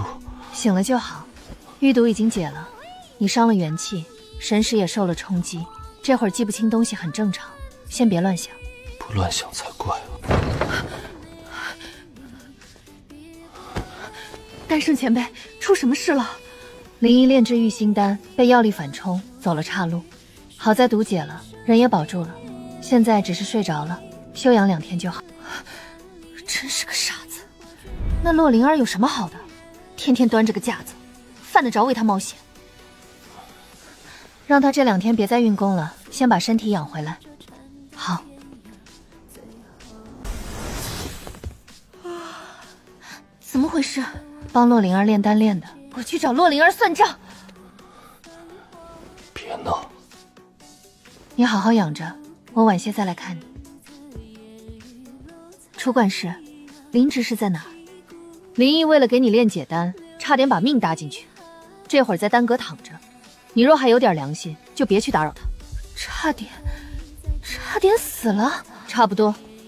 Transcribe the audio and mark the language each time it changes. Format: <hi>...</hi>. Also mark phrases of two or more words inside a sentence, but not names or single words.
<zh>醒了就好，玉毒已經解了，你傷了元氣，神識也受了衝擊，這會兒記不清東西很正常，先別亂想。不亂想才怪。丹聖前輩，出什麼事了？林毅煉製玉心丹被藥力反衝，走了岔路，好在毒解了，人也保住了，現在只是睡着了，休養2天就好。真是個傻子，那洛靈兒有什麼好的？天天端着個架子，犯得着為他冒險？讓他這2天別再運功了，先把身體養回來。好。怎麼回事？幫洛靈兒煉丹煉的，我去找洛靈兒算賬。別鬧！你好好養着，我晚些再来看你。出管事，林执事在哪儿？林毅为了给你炼解丹，差点把命搭进去，这会儿在丹阁躺着。你若还有点良心，就別去打擾他。差點死了，差不多。</zh>